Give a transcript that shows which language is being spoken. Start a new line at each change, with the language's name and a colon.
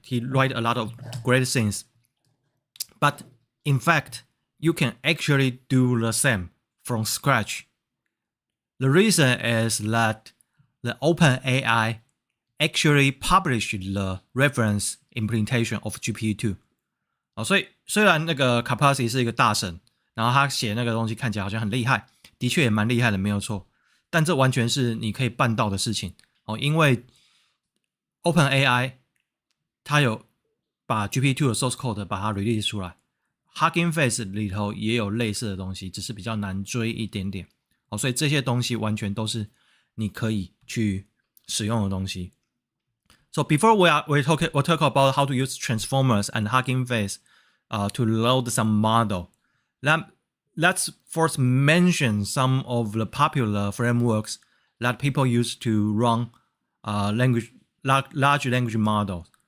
English: He write a lot of great things. But in fact, you can actually do the same from scratch. The reason is that the OpenAI actually published the reference implementation of GPT-2.
Chinese: 所以虽然那个 Capacity 是一个大神，然后他写那个东西看起来好像很厉害，的确也蛮厉害的，没有错。但这完全是你可以办到的事情因为 OpenAI 它有把 GPT-2 的 source code 把它 release 出来 ，Hugging Face 里头也有类似的东西，只是比较难追一点点。所以这些东西完全都是你可以去使用的东西。
English: So before we'll talk about how to use transformers and Hugging Face to load some model. Let's first mention some of the popular frameworks that people use to run large language models.